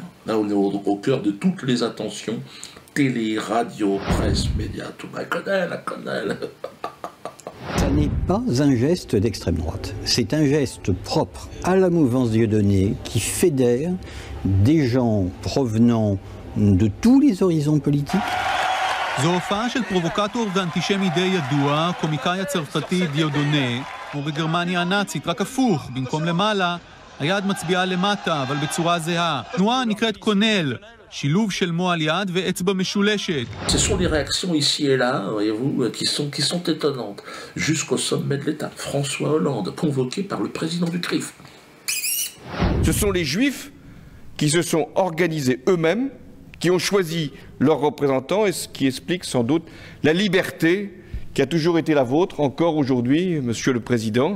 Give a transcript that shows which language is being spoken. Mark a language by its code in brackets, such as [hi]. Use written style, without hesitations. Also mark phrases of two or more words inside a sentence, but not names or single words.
[fr] Là, on est au cœur de toutes les attentions. Télé, radio, presse, médias, tout. La quenelle. Ça n'est pas un geste d'extrême droite. C'est un geste propre à la mouvance Dieudonné qui fédère des gens provenant de tous les horizons politiques. [he] זו הופעה של פרובוקטור ואנטישמי די ידוע, קומיקאי הצרפתי דיודונה, כמו בגרמניה הנאצית, רק הפוך, במקום למעלה, היד מצביעה למטה, אבל בצורה זהה. תנועה נקראת קונל. שילוב של מוע על יד ואצבע משולשת. [fr] Ce sont des réactions ici et là, voyez-vous, qui sont étonnantes. Jusqu'au sommet de l'État. François Hollande, convoqué par le président du CRIF. Ce sont les Juifs qui se sont organisés eux-mêmes, qui ont choisi leurs représentants, et ce qui explique sans doute la liberté qui a toujours été la vôtre, encore aujourd'hui, Monsieur le Président.